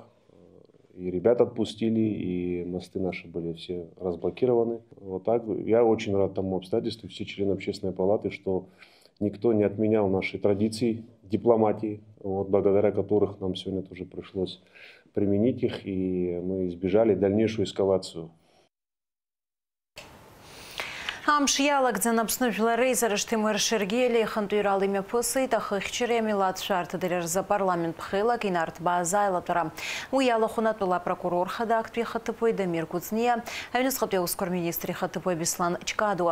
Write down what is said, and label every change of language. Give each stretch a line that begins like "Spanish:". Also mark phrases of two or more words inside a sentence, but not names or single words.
Russian: И ребят отпустили, и мосты наши были все разблокированы. Вот так. Я очень рад тому обстоятельству, все члены Общественной палаты, что никто не отменял наши традиции дипломатии, вот, благодаря которых нам сегодня тоже пришлось применить их, и мы избежали дальнейшую эскалацию.
Abkhazian: Амш иалагӡан Аԥсны жәлар реизарышҭимыр Шергели ихантәаҩрала имҩаԥысит ахыхьчареи амилаҭшәарҭадара рзы апарламент ԥхеилак инарҭбааз аилатәара. Уи иалахәынатәыла апрокурор хада актәи ихаҭыԥуаҩ Дамир Кәыҵниа, аҩныҵҟатәи аусқәа рминистр ихаҭыԥуаҩ Беслан Чкадуа.